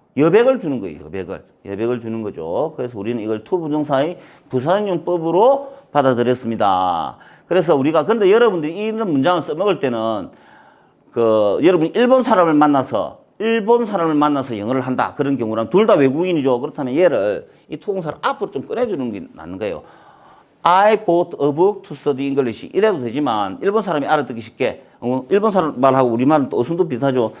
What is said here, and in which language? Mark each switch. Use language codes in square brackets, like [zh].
[ko] 여백을 주는 거예요, 여백을 주는 거죠. 그래서 우리는 이걸 투부정사의 부사용법으로 받아들였습니다. 그래서 우리가 근데 여러분들이 이런 문장을 써먹을 때는 여러분이 일본 사람을 만나서 영어를 한다. 그런 경우라면 둘 다 외국인이죠. 그렇다면 얘를 이 투부정사를 앞으로 좀 꺼내주는 게 맞는 거예요. [en] I bought a book to study English. [ko] 이래도 되지만 일본 사람이 알아듣기 쉽게 일본 사람 말하고 우리 말은 또 어순도 비슷하죠.